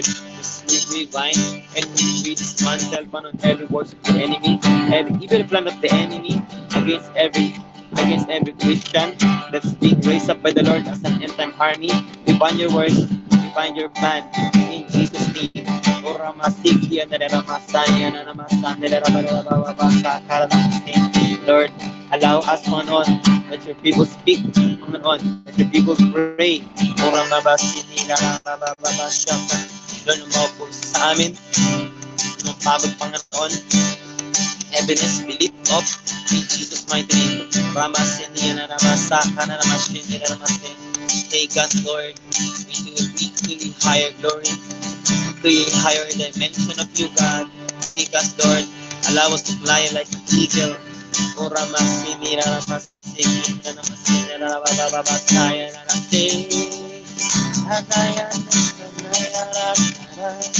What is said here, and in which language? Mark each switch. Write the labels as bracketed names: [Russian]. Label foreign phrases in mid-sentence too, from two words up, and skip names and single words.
[English] We bind and we dismantle, Panginoon, every works of the enemy, every evil plan of the enemy against every Christian that's being raised up by the Lord as an end-time army. We bind your words, we bind your plan in Jesus' Jesus' name. Ora masigya na ramasan na namasan na rabababasa name. Lord, allow us, Panginoon, let your people speak, Panginoon, let your people pray. Ora mabasini na rabababasya. [Filipino] Lord, umaupo sa amin, umapagod, Panginoon, [English] heaviness, we lift up in Jesus' mighty name. Ramasini na ramasaka na ramasini na ramasin. Take us, Lord, into a higher glory, to a higher dimension of you, God. Take us, Lord. Allow us to fly like an eagle. O Ramasini na ramasini na ramasini na rabababasaya na ramasini. Anaya na naya.